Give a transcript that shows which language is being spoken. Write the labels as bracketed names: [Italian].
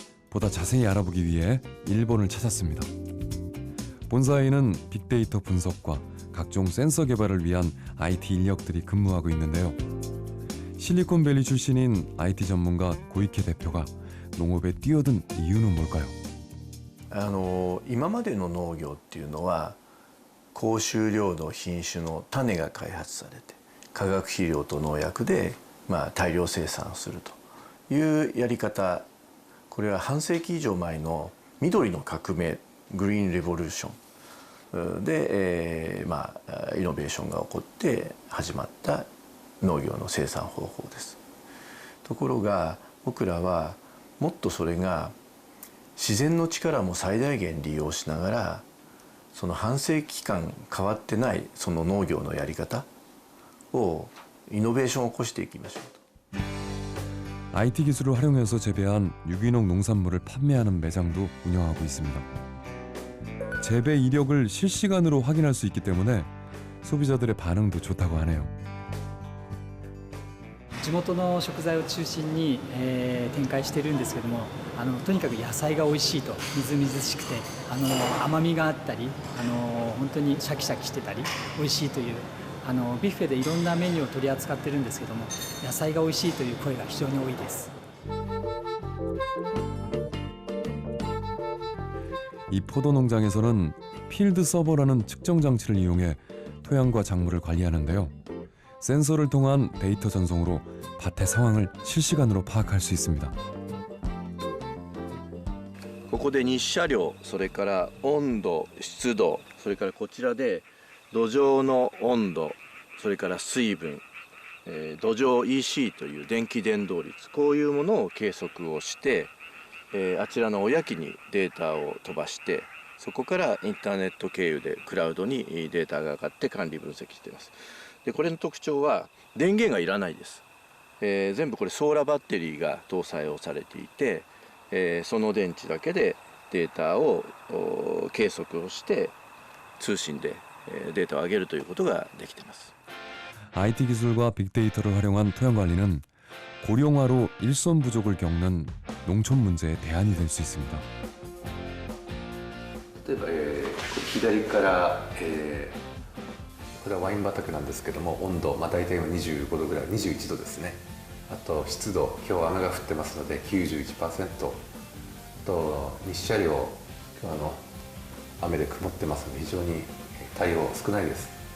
[Korean] 보다 자세히 알아보기 위해 일본을 찾았습니다. 본사에는 빅데이터 분석과 각종 센서 개발을 위한 IT 인력들이 근무하고 있는데요. 실리콘밸리 출신인 IT 전문가 고이케 대표가 농업에 뛰어든 이유는 뭘까요? [Japanese] 今までの農業っていうのは高収量の品種の種が開発されて化学肥料と農薬で大量生産するというやり方、これは半世紀以上前の緑の革命グリーンレボリューションで、イノベーションが起こって始まった農業の生産方法です。ところが僕らはもっとそれが自然の力も最大限利用しながらその半世紀間変わってないその農業のやり方をイノベーションを起こしていきましょうと。 [Korean] IT 기술을 활용해서 재배한 유기농 농산물을 판매하는 매장도 운영하고 있습니다. 재배 이력을 실시간으로 확인할 수 있기 때문에 소비자들의 반응도 좋다고 하네요. [Japanese] 地元の食材を中心に、展開しているんですけども、とにかく野菜が美味しいと、みずみずしくて甘みがあったり、本当にシャキシャキしてたり美味しいという、ビュッフェでいろんなメニューを取り扱ってるんですけども、野菜が美味しいという声が非常に多いです。 [Korean] 이 포도 농장에서는 필드 서버라는 측정 장치를 이용해 토양과 작물을 관리하는데요. 센서를 통한 데이터 전송으로 밭의 상황을 실시간으로 파악할 수 있습니다. [Japanese] ここで日射量、それから温度、湿度、それからこちらで土壌の温度、それから水分、土壌 EC という電気伝導率、こういうものを計測をして、あちらの親機にデータを飛ばして、そこからインターネット経由でクラウドにデータが上がって管理分析しています。でこれの特徴は電源がいらないです。全部これソーラーバッテリーが搭載をされていて、その電池だけでデータを計測をして通信でデータを上げるということができています。 [Korean] IT 기술과 빅데이터를 활용한 토양 관리는 고령화로 일손 부족을 겪는 농촌 문제의 대안이 될 수 있습니다. [Japanese] 例えば、左から、これはワイン畑なんですけども、温度、大体25度ぐらい、21度ですね。あと湿度、今日は雨が降ってますので 91%。と日射量、今日雨で曇ってますので非常に太陽少ないです。